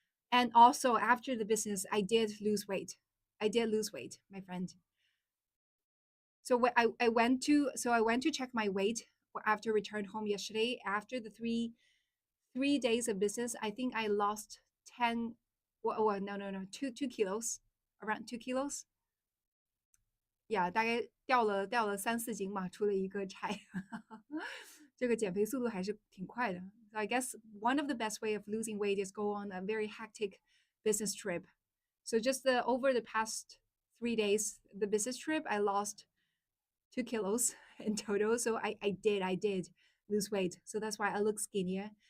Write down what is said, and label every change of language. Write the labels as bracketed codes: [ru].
[en] And also after the business, I did lose weight. I did lose weight, my friend. So I went to check my weight after returned home yesterday. After the three days of business, I think I lost 10. Well, no, 2 kilos, around 2 kilos. [zh] 呀，大概掉了3、4斤嘛，出了一个差，这个减肥速度还是挺快的。 [en] So I guess one of the best way of losing weight is go on a very hectic business trip. So just over the past 3 days, the business trip, I lost 2 kilos in total. So I did lose weight. So that's why I look skinnier.